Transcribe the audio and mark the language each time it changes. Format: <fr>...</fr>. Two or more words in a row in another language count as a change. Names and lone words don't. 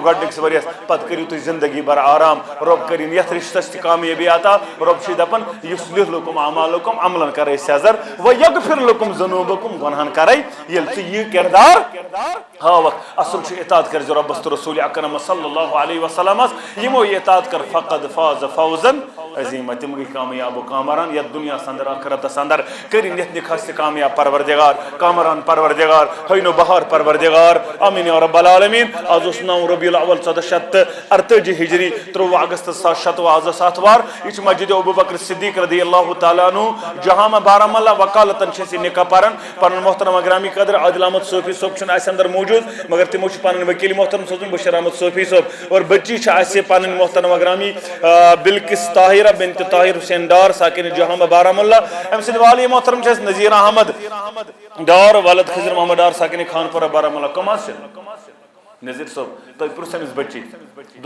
<ks>گۄڈنِکِس ؤرِیس پتہٕ کٔرِو تُہۍ زندگی بھر آرام رۄب کٔرِنۍ یتھ رشتس تہِ کامیٲبی عطا رۄب چھُ دپان</ks> <ar>یُصلح لکم اعمالکم</ar> <ks>عملن کرے سیزر</ks> <ar>ویغفر لکم ذنوبکم</ar> <ks>گۄنہن کرے ییٚلہِ ژٕ یہِ کردار ہاوکھ اصل چھُ اطاعت کٔرزِ رۄبس تہٕ رسوٗلِ اکرم</ks> <ar>صلی اللہ علیہ وسلمس</ar> <ks>یِمو یہِ اطاعت کٔر</ks> <ar>فقد فاز فوزن عظیٖما</ar> <ks>تِم گٔے کامیاب و کامران یتھ دُنیاہس انٛدر ٲخرتس انٛدر کٔرِنۍ یتھ نِکاحس تہِ کامیاب پروردگار کامران پروردگار ہٲینو بہار پروردگار</ks> <ar>آمیٖن یا رب العالمیٖن</ar> <ks>آز اوس 9 ربیع الاول 1448 ہجری 13 اگست 2016 آز ٲس آتھوار یہِ چھُ مسجد ابوبکر صدیق</ks> <ar>رضی اللہ تعالیٰ عنہ</ar> <ks>جہامہ بارہمولہ وکالتن چھِ أسۍ یہِ نکاح پران پنُن محترم اگرامی قدر عادل احمد صوفی صٲب چھُنہٕ اَسہِ انٛدر موٗجوٗد مگر تِمو چھُ پنٕنۍ ؤکیٖل محترم سوزمُت بشیر احمد صوفی صٲب اور بچی چھِ اَسہِ پنٕنۍ محترم اگرامی بلکس طاہرہ بنت طاہر حسین ڈار ساکن جہامہ بارہمولہ أمۍ سٕنٛدۍ والی محترم چھِ اَسہِ نذیٖر احمد ڈار والد خضر محمد ڈار ساکن خانپورہ بارہمولہ کٕم حظ چھِ نذیٖر صٲب تُہۍ پرٛژھ أمِس بچی دۄن</ks>